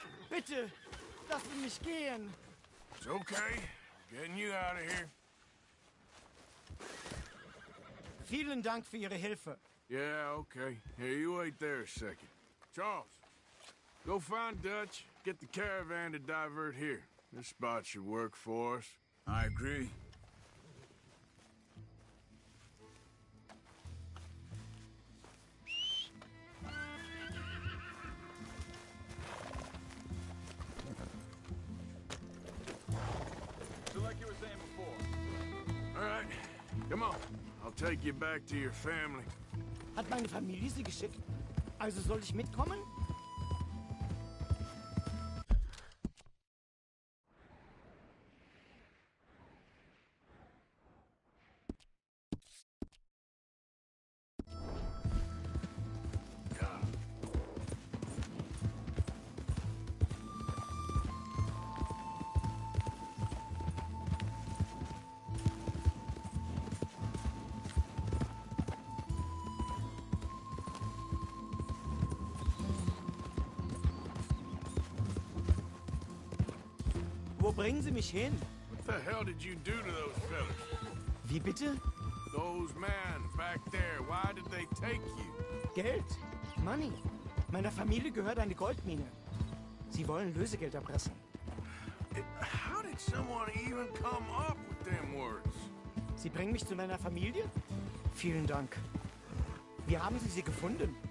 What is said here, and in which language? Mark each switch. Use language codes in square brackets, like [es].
[de] Bitte, lassen mich gehen! [en] It's okay. Getting you out of here. [de] Vielen Dank für Ihre Hilfe. [en] Yeah, okay. Here, you wait there a second. Charles, go find Dutch, get the caravan to divert here. This spot should work for us. I agree. So like you were saying before. All right, come on. I'll take you back to your family. [de] Hat meine Familie Sie geschickt? Also soll ich mitkommen? Wo bringen Sie mich hin? [en] What the hell did you do to those fellas? [de] Wie bitte? [en] Those men back there, why did they take you? [de] Geld? Money. Meiner Familie gehört eine Goldmine. Sie wollen Lösegeld erpressen. [en] How did someone even come up with them words? [de] Sie bringen mich zu meiner Familie? Vielen Dank. Wie haben Sie sie gefunden?